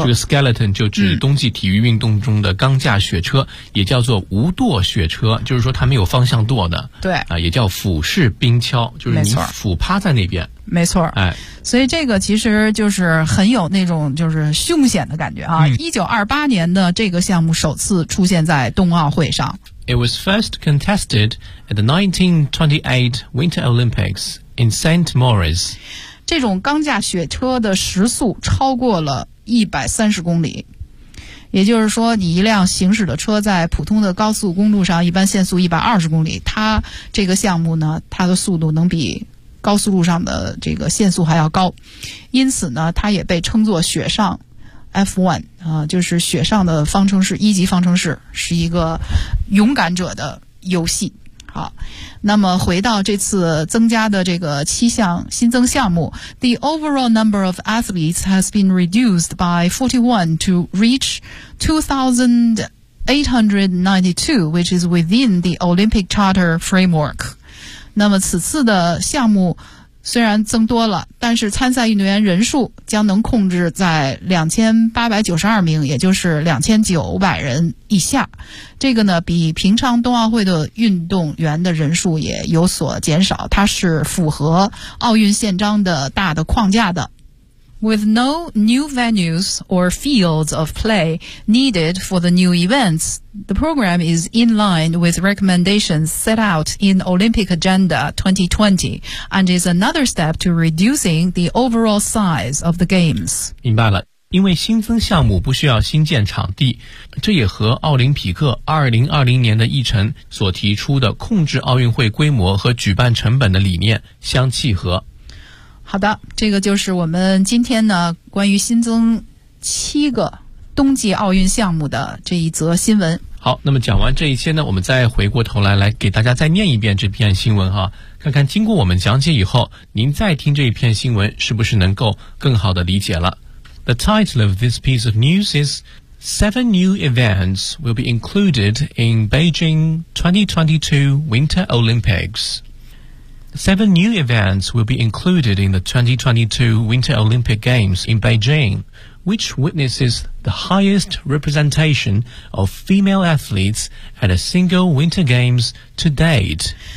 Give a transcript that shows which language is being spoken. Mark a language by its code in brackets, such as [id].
[zh] 这个 skeleton 就指冬季体育运动中的钢架雪车，也叫做无舵雪车，就是说它没有方向舵的。对啊，也叫俯视冰橇，就是你俯趴在那边。没错，哎，所以这个其实就是很有那种就是凶险的感觉啊。 1928年的这个项目首次出现在冬奥会上。 [en] It was first contested at the 1928 Winter Olympics in St. Moritz. [zh] 这种钢架雪车的时速超过了130公里。也就是说，你一辆行驶的车在普通的高速公路上一般限速120公里，它这个项目呢，它的速度能比高速路上的这个限速还要高，因此呢，它也被称作雪上 F1 啊，就是雪上的方程式，一级方程式，是一个勇敢者的游戏。好，那么回到这次增加的这个七项新增项目， [en] The overall number of athletes has been reduced by 41 to reach 2,892, which is within the Olympic Charter framework. [zh] 那么此次的项目虽然增多了，但是参赛运动员人数将能控制在2892名，也就是2900人以下。这个呢，比平常冬奥会的运动员的人数也有所减少，它是符合奥运宪章的大的框架的。 [en] With no new venues or fields of play needed for the new events, the program is in line with recommendations set out in Olympic Agenda 2020 and is another step to reducing the overall size of the games. [zh] 明白了，因为新增项目不需要新建场地，这也和奥林匹克2020年的议程所提出的控制奥运会规模和举办成本的理念相契合。好的，这个就是我们今天呢关于新增七个冬季奥运项目的这一则新闻。好，那么讲完这一些呢，我们再回过头来来给大家再念一遍这篇新闻哈，看看经过我们讲解以后，您再听这一篇新闻是不是能够更好的理解了。 [en] The title of this piece of news is Seven new events will be included in Beijing 2022 Winter Olympics. Seven new events will be included in the 2022 Winter Olympic Games in Beijing, which witnesses the highest representation of female athletes at a single Winter Games to date.